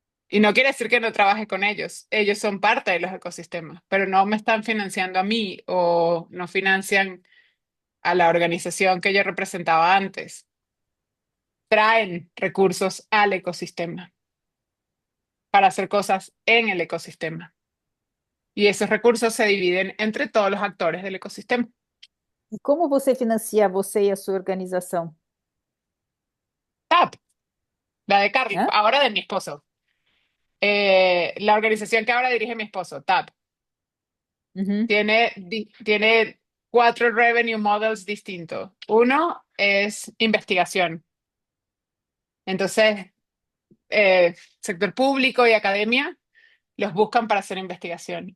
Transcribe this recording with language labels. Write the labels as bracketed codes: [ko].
[es] Y no quiere decir que no trabaje con ellos. Ellos son parte de los ecosistemas, pero no me están financiando a mí o no financian a la organización que yo representaba antes. Traen recursos al ecosistema para hacer cosas en el ecosistema. Y esos recursos se dividen entre todos los actores del ecosistema. [pt] E como você financia você e a sua organização? [es] TAP, la de Carlos, Hã? ahora de mi esposo. La organización que ahora dirige mi esposo, TAP, Uhum. tiene 4 revenue models distintos. Uno es investigación. Entonces, sector público y academia los buscan para hacer investigación.